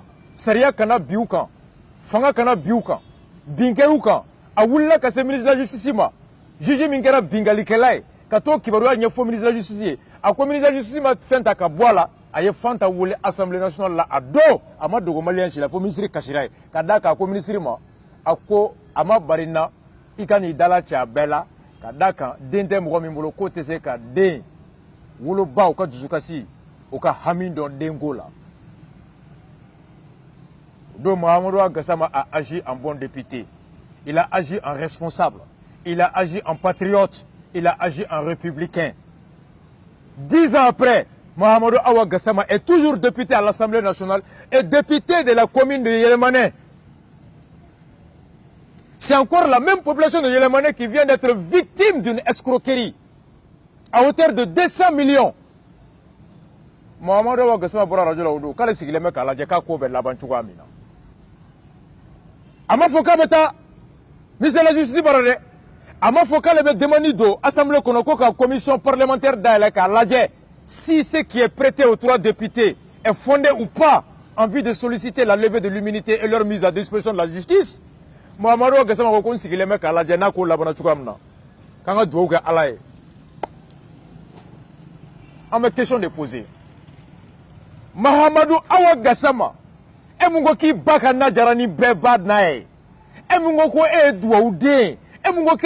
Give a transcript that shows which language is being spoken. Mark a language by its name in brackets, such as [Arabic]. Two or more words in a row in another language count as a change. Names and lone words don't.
[Bambara] sariya kana bi u kan fanga kana bi u kan binkɛ u kan a wulila ka se [French] ministre de la justice [Bambara] ma juge min kɛra bingalikɛla ye ka t'o kibaruya ɲɛfɔ [French] ministre de la justice [Bambara] ye a ko [French] ministre de la justice [Bambara] ma fɛn ta ka bɔ a la a ye Fanta wele [French] assemblée nationale [Bambara] la a don a ma dogo maliyɛn si la fo ministre kasira ye ka d'a kan a ko ministre ma a ko a ma bari n na i ka n'i dala cɛ a bɛɛ la ka d'a kan den tɛ mɔgɔ min bolo k'o tɛ se ka den woloba u ka dusukasi u ka hami dɔn denko la [French] don Mahamadou Awa Gassama a agi en bon député il a agi en responsable il a agi en patriote il a agi en républicain 10 ans après Mahamadou Awa Gassama est toujours député à l'Assemblée nationale et député de la commune de Yélémané. C'est encore la même population de Yélémané qui vient d'être victime d'une escroquerie à hauteur de 200 millions. [Bambara] Mahamadou Awa Gassama bɔra radio la o don k'ale sigilen bɛ k'a lajɛ k'a ko bɛ laban cogoya min na. A ma fɔ k'a bɛ taa [French] ministère de la justice [Bambara] bara dɛ a ma fɔ k'ale bɛ demande don assemblée kɔnɔ ko ka [French] commission parlementaire [Bambara] dayɛlɛ k'a lajɛ [French] si ce qui est prêté aux 3 députés est fondé ou pas en vue de solliciter la levée de l'immunité et leur mise à disposition de la justice. [Bambara] Mahamadou Awa Gassama ko n sigilen bɛ k'a lajɛ n'a ko labana cogoya min na k'an ka dugawu kɛ Ala ye. An bɛ [French] question de poser. [Bambara] Mahamadou Awa Gassama e mun ko k'i ba ka na jara ni bɛɛ ba n'a ye e mun ko e ye duwawu den e mun ko k'e